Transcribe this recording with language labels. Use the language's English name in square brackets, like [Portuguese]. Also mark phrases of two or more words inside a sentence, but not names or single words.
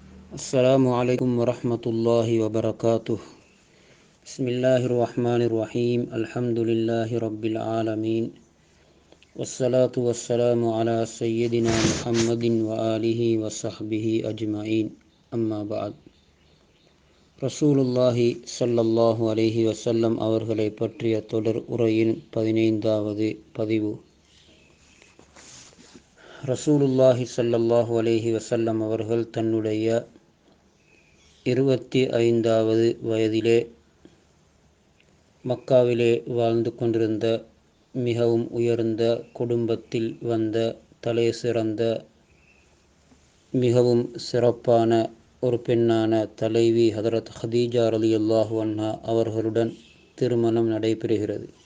[Arabic] السلام عليكم ورحمة الله وبركاته. بسم الله الرحمن الرحيم. الحمد لله رب العالمين، والصلاة والسلام على سيدنا محمد وآله وصحبه أجمعين. أما بعد. رسول الله صلى الله عليه وسلم [Tamil] அவர்களை பற்றிய தொடர் உரையின் 15வது பதிவு. [Arabic] رسول الله صلى الله عليه وسلم [Tamil] அவர்கள் தன்னுடைய 25வது வயதிலே மக்காவிலே வாழ்ந்து கொண்டிருந்த மிகவும் உயர்ந்த குடும்பத்தில் வந்த தலை சிறந்த மிகவும் சிறப்பான ஒரு பெண்ணான தலைவி ஹதரத் ஹதீஜா [Arabic] رضي الله عنها [Tamil] அவர்களுடன் திருமணம் நடைபெறுகிறது.